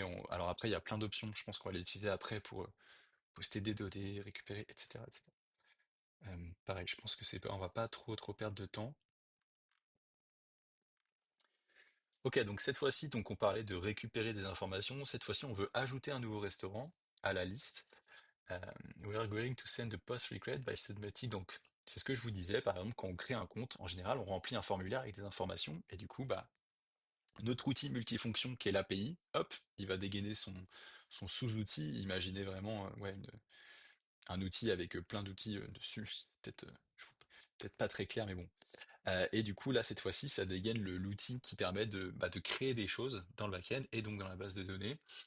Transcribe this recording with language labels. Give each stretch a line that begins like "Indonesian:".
French: Alors après, il y a plein d'options. Je pense qu'on va l'utiliser après pour poster des données, récupérer, etc., etc. Pareil, je pense que on va pas trop perdre de temps. Ok, donc cette fois-ci, donc on parlait de récupérer des informations. Cette fois-ci, on veut ajouter un nouveau restaurant à la liste.
English: Euh, we are going to send a post request by submitting.
French: Donc, c'est ce que je vous disais. Par exemple, quand on crée un compte, en général, on remplit un formulaire avec des informations et du coup, bah, notre outil multifonction qui est l'API, hop, il va dégainer son sous-outil. Imaginez vraiment, un outil avec plein d'outils dessus. Peut-être pas très clair, mais bon. Et du coup, là, cette fois-ci, ça dégaine l'outil qui permet de créer des choses dans le back-end et donc dans la base de données.